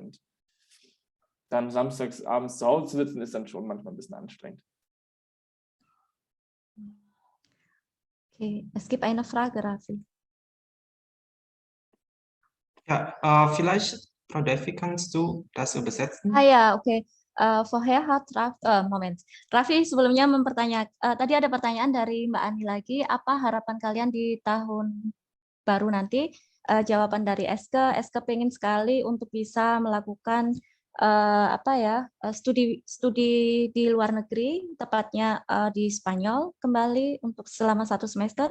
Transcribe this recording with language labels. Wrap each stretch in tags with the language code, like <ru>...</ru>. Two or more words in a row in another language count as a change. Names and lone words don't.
<de>Und dann samstags abends zu Hause zu sitzen, ist dann schon manchmal ein bisschen anstrengend. Okay, es gibt eine Frage, Raffi. Ja, vielleicht, Frau Delphi, kannst du das übersetzen?</de> <id>Ya, oke.</id> <de>Vorher hat</de> <id>Raffi sebelumnya tadi ada pertanyaan dari Mbak Ani lagi, apa harapan kalian di tahun baru nanti? Jawaban dari Eske pengen sekali untuk bisa melakukan studi di luar negeri, tepatnya di Spanyol kembali untuk selama 1 semester.</id>